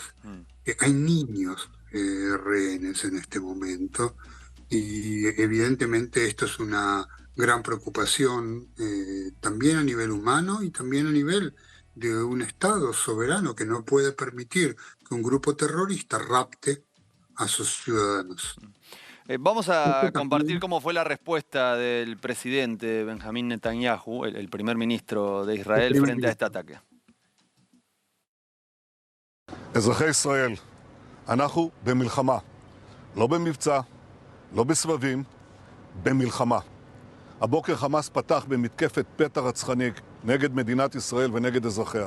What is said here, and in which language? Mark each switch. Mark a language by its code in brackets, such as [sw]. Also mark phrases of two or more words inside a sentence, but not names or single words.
[es] Hay niños rehenes en este momento y evidentemente esto es una gran preocupación también a nivel humano y también a nivel de un Estado soberano que no puede permitir que un grupo terrorista rapte a sus ciudadanos. Vamos a compartir cómo fue la respuesta del presidente Benjamín Netanyahu, el primer ministro de Israel, frente a este ataque. [he] אזרחי ישראל, אנחנו במלחמה, לא במבצע, לא בסבבים, במלחמה. הבוקר חמאס פתח במתקפת פתע רצחני נגד מדינת ישראל ונגד אזרחיה.